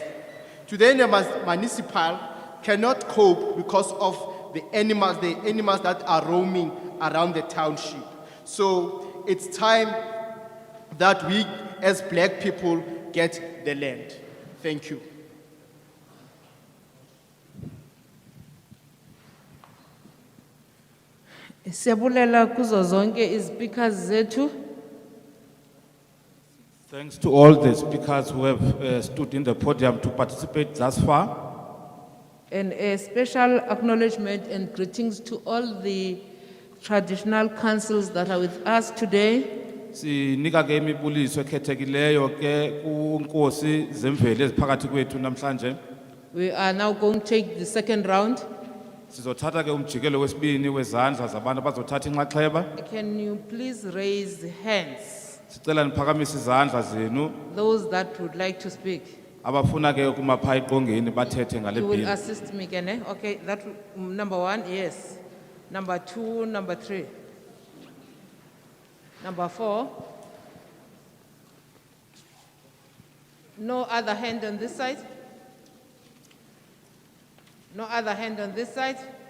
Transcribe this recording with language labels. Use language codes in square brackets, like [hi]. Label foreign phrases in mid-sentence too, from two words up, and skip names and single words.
[en] Today the municipal cannot cope because of the animals that are roaming around the township. So it's time that we as black people get the land. Thank you. [xh] Siyabulela kuzo zonke izpeakers zethu. [en] Thanks to all the speakers who have stood in the podium to participate thus far. And a special acknowledgement and greetings to all the traditional councils that are with us today. [xh] Sinika ke imibuliso ekhethekileyo ke kunkosi zemveli eziphakathi kwethu namhlanje. [en] We are now going to take the second round. [xh] Sizothatha ke umjikelo wesibini wezandla zabantu abazothatha inxaxheba. [en] Can you please raise hands? [xh] Sicela niphakamise izandla zenu. [en] Those that would like to speak. [xh] Abafuna ke ukuma pha eqongeni bathethe ngale [en] You will bill. assist me, Kene. Okay, that number 1, yes. Number 2, number 3. Number 4. No other hand on this side? No other hand on this side?